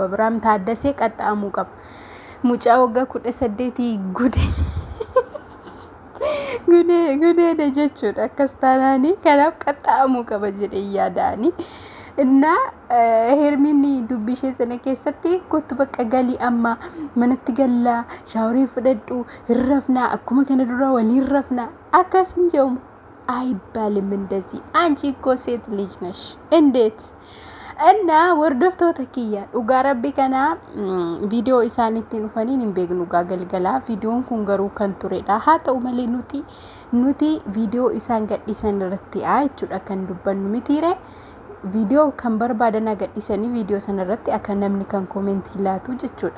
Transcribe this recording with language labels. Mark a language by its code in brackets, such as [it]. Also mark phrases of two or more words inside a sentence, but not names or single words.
[om] Abrahaam Taaddasee qaxxaamuu qaba. Mucaa waggaa 18 gudeedha jechuudha. Akkas taanaanii kanaaf qaxxaamuu qaba jedhee yaadaani. Innaa Hermiin dubbii ishee sana keessatti kottu bakka galii amma manatti gallaa shaaworii fudhadhu hirrafnaa akkuma kana dura waliin rafnaa akkas hin jedhamu [am] አይባልም እንደዚህ አንቺ እኮ ሴት ልጅ ነሽ እንዴት እና [om] ወርዶፍቶota kiyya dhugaa rabbii kana viidiyoo isaaniitti dhufaniin hin beeknu galgala viidiyoon kun garuu kan turedha. Haa ta'u malee nuti viidiyoo isaan gadhiisan irratti jechuudha kan dubbannu mitiire viidiyoo kan barbaadan gadhiisanii viidiyoo sana irratti akka namni kan koomentii laatu jechuudha.